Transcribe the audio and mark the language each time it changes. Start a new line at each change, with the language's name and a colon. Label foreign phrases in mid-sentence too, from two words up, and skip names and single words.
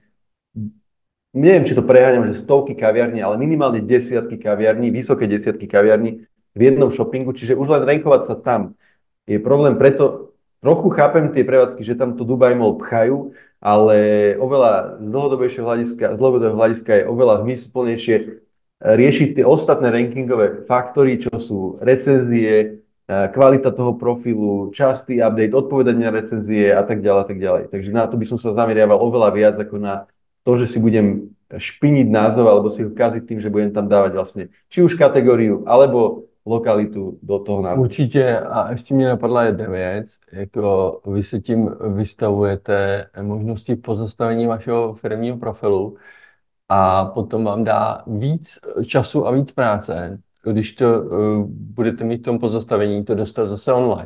Slovak: neviem, či to preháňam, že stovky kaviarní, ale minimálne desiatky kaviarní, vysoké desiatky kaviarní v jednom shoppingu, čiže už len rankovať sa tam je problém, preto trochu chápem tie prevádzky, že tam to Dubai Mall pchajú, ale oveľa z dlhodobého hľadiska je oveľa zmysluplnejšie riešiť tie ostatné rankingové faktory, čo sú recenzie, kvalita toho profilu, častý update, odpovedanie na recenzie a tak ďalej, a tak ďalej. Takže na to by som sa zameriaval oveľa viac ako na to, že si budem špiniť názov alebo si ho kaziť tým, že budem tam dávať vlastne či už kategóriu alebo lokalitu do toho názvu.
Czech: Určitě a ještě mě napadla jedna věc, jako vy se tím vystavujete možnosti pozastavení vašeho firmního profilu a potom vám dá víc času a víc práce, když to budete mít v tom pozastavení, to dostat zase online.